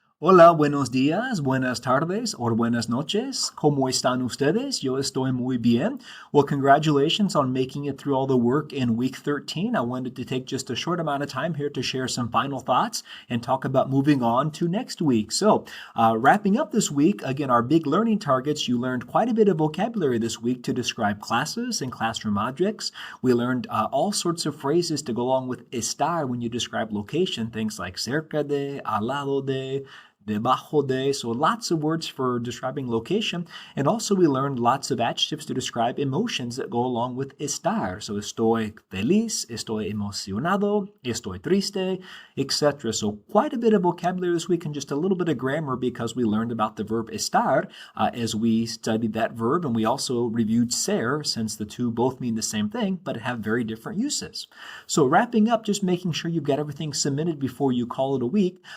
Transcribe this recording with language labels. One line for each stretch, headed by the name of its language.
Spanish: Hola, buenos días, buenas tardes, or buenas noches. ¿Cómo están ustedes? Yo estoy muy bien.
English: Well, congratulations on making it through all the work in week 13. I wanted to take just a short amount of time here to share some final thoughts and talk about moving on to next week. So, wrapping up this week, again, our big learning targets, you learned quite a bit of vocabulary this week to describe classes and classroom objects. We learned all sorts of phrases to go along with estar when you describe location, things like
Spanish: cerca de, al lado de, debajo de,
English: so lots of words for describing location. And also we learned lots of adjectives to describe emotions that go along with estar.
Spanish: So estoy feliz, estoy emocionado, estoy triste, etc.
English: So quite a bit of vocabulary this week and just a little bit of grammar because we learned about the verb estar as we studied that verb. And we also reviewed ser, since the two both mean the same thing but have very different uses. So wrapping up, just making sure you've got everything submitted before you call it a week.